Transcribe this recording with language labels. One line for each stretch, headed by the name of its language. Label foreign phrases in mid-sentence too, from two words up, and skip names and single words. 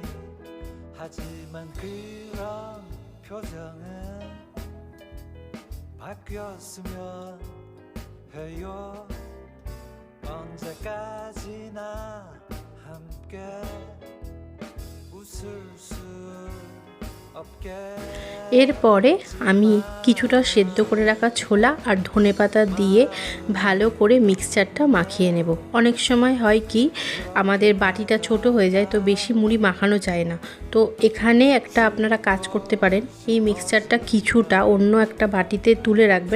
Korean: 하지만 그런 표정은 바뀌었으면 해요. 언제까지나 함께 웃을 수 없게.
Bangla: এরপরে আমি কিছুটা সেদ্ধ করে রাখা ছোলা আর ধনেপাতা দিয়ে ভালো করে মিক্সচারটা মাখিয়ে নেব। অনেক সময় হয় কি আমাদের বাটিটা ছোট হয়ে যায়, তো বেশি মুড়ি মাখানো যায় না। তো এখানে একটা আপনারা কাজ করতে পারেন, এই মিক্সচারটা কিছুটা অন্য একটা বাটিতে তুলে রাখবেন।